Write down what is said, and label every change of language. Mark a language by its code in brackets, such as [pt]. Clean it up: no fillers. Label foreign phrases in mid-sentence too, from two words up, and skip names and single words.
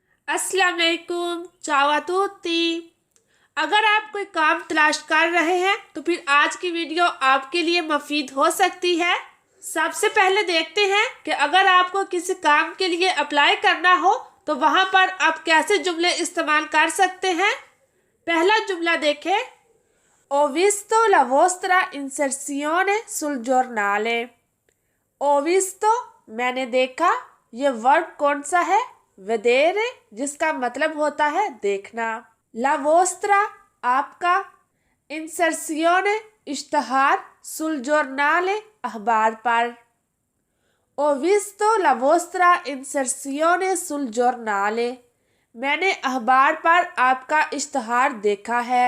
[ar] السلام علیکم, [it] ciao a tutti। [ur] اگر آپ کوئی کام تلاش کر رہے ہیں تو پھر آج کی ویڈیو آپ کے لیے مفید ہو سکتی ہے. سب سے پہلے دیکھتے ہیں کہ اگر آپ کو کسی کام کے لیے اپلائی کرنا ہو تو وہاں پر آپ کیسے جملے استعمال کر سکتے ہیں. پہلا جملہ دیکھیں, [it] Ho visto la vostra inserzione sul giornale। Ho visto [ur] میں نے دیکھا، یہ ورب کون سا ہے? ویدیرے، جس کا مطلب ہوتا ہے دیکھنا. [it] la vostra [ur] آپ کا، انسرسیونے اشتہار, [it] sul giornale [ur] اخبار پر. [it] ho visto la vostra inserzione sul giornale, [ur] میں نے اخبار پر آپ کا اشتہار دیکھا ہے.